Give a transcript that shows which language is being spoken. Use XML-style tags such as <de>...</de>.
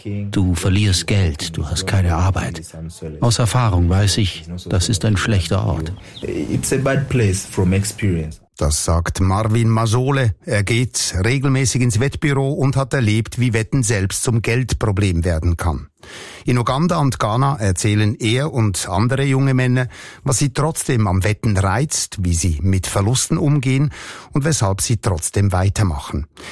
<de>Du verlierst Geld, du hast keine Arbeit. Aus Erfahrung weiß ich, das ist ein schlechter Ort.</de> <en>It's a bad place from experience.</en> <de>Das sagt Marvin Masole. Er geht regelmäßig ins Wettbüro und hat erlebt, wie Wetten selbst zum Geldproblem werden kann. In Uganda und Ghana erzählen er und andere junge Männer, was sie trotzdem am Wetten reizt, wie sie mit Verlusten umgehen und weshalb sie trotzdem weitermachen.</de>